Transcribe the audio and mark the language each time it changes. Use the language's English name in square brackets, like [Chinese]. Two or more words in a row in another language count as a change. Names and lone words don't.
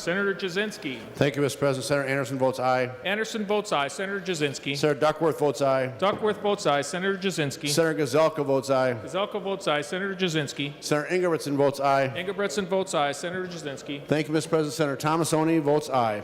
[English] Senator Jasinski. Thank you, Mr. President. Senator Anderson votes aye. Anderson votes aye. Senator Jasinski. Senator Duckworth votes aye. Duckworth votes aye. Senator Jasinski. Senator Gazelka votes aye. Gazelka votes aye. Senator Jasinski. Senator Ingebrigtsen votes aye. Ingebrigtsen votes aye. Senator Jasinski. Thank you, Mr. President. Senator Tomasoni votes aye.